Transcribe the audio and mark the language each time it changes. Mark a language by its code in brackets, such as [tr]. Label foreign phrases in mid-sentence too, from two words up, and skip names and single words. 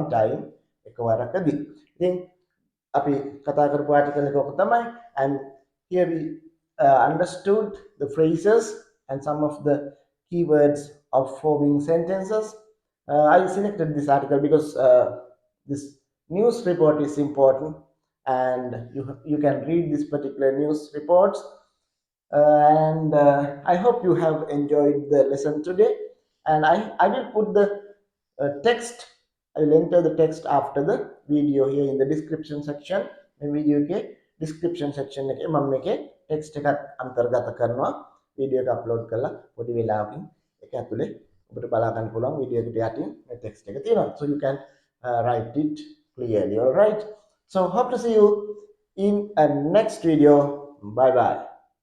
[si] time එකවරකදී ඉතින් අපි කතා කරපු ආටිකල් එක ඔක තමයි [en] and here we understood the phrases and some of the keywords of forming sentences I selected this article because this news report is important and you can read this particular news reports and I hope you have enjoyed the lesson today and I will put the text I will enter the text after the video here in the description section [si] මේ video එකේ description section එකේ මම මේකේ text එකක් අන්තර්ගත කරනවා video එක upload කරලා පොඩි වෙලාවකින් ඒක ඇතුලේ ඔබට බලා ගන්න පුළුවන් video එකට යටින් මේ text එක තියෙනවා [en] so you can write it clearly all right so hope to see you in a next video bye bye